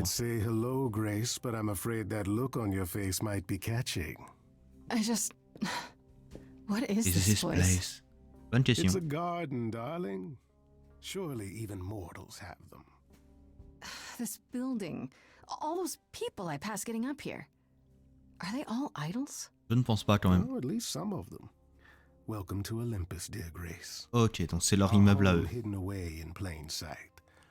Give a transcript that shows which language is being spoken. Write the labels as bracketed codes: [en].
[en] I'd say hello, Grace, but I'm afraid that look on your face might be catching. What is this place? [fr] Bonne question. [en] It's a garden, darling. Surely even mortals have them. This building, all those people I pass getting up here. Are they all idols? [fr] Je ne pense pas quand même. [en] Oh, at least some of them. Welcome to Olympus, dear Grace. [fr] Ok, donc c'est leur immeuble à eux. [en] Hidden away in plain sight.